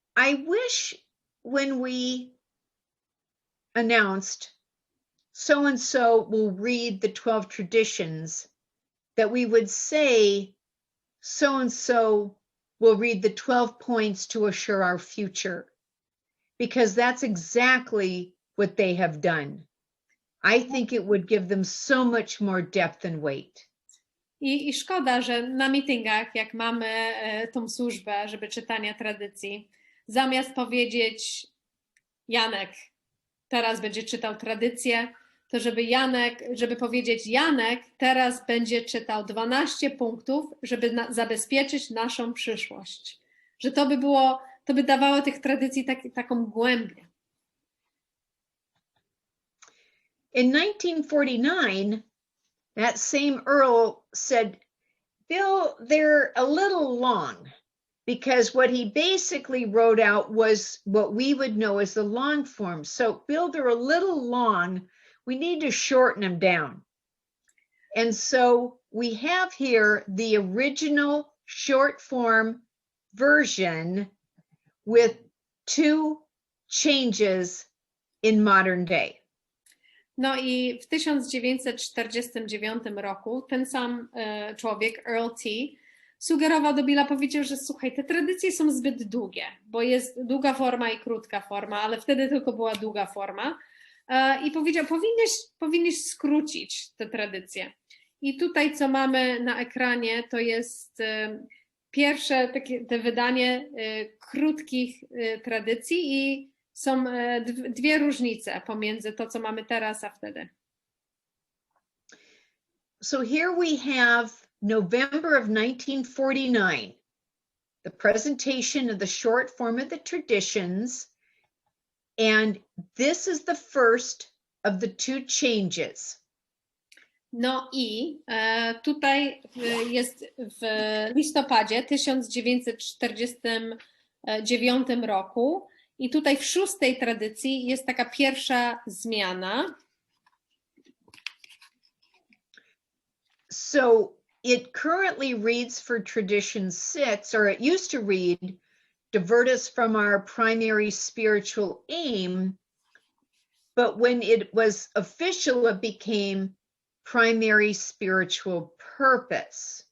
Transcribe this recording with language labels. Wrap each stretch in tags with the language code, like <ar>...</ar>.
<en>I wish when we announced so and so will read the 12 traditions, that we would say so and so will read the 12 points to assure our future, because that's exactly what they have done. I think it would give them so much more depth and weight.</en> <pl>I szkoda, że na meetingach, jak mamy tą służbę, żeby czytania tradycji, zamiast powiedzieć Janek teraz będzie czytał tradycję, to żeby powiedzieć Janek teraz będzie czytał 12 punktów, żeby zabezpieczyć naszą przyszłość. Że to by dawało tych tradycji taką głębię.</pl> <en>In 1949, that same Earl said, Bill, they're a little long, because what he basically wrote out was what we would know as the long form. So, Bill, they're a little long. We need to shorten them down. And so we have here the original short form version with 2 changes in modern day.</en> <pl>No i w 1949 roku ten sam człowiek, Earl T., sugerował do Billa, powiedział, że słuchaj, te tradycje są zbyt długie, bo jest długa forma i krótka forma, ale wtedy tylko była długa forma. I powiedział, powinieneś skrócić te tradycje. I tutaj, co mamy na ekranie, to jest pierwsze te wydanie krótkich tradycji i są 2 różnice pomiędzy to, co mamy teraz, a wtedy.</pl> <en>So here we have November of 1949, the presentation of the short form of the traditions, and this is the first of the 2 changes.</en> <pl>No i tutaj jest w listopadzie 1949 roku i tutaj w 6. tradycji jest taka pierwsza zmiana.</pl> <en>So it currently reads for tradition 6, or it used to read, divert us from our primary spiritual aim, but when it was official, it became primary spiritual purpose.</en>